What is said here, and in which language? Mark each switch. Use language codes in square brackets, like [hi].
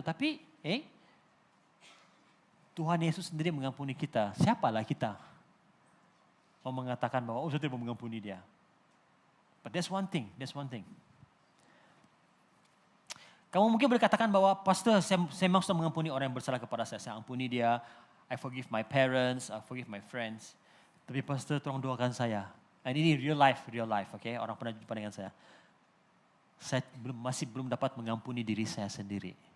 [ms] Tapi Tuhan Yesus sendiri mengampuni kita. Siapalah kita mau mengatakan bahwa saya tidak mau mengampuni dia. [en] But that's one thing. [ms] Kamu mungkin berkatakan bahwa pastor saya memang sudah mengampuni orang yang bersalah kepada saya. Saya ampuni dia. [en] I forgive my parents, I forgive my friends. [ms] Tapi pastor tolong doakan saya. [en] And [ms] ini [en] real life, okay? [ms] Orang pernah jumpa dengan saya. Saya masih belum dapat mengampuni diri saya sendiri.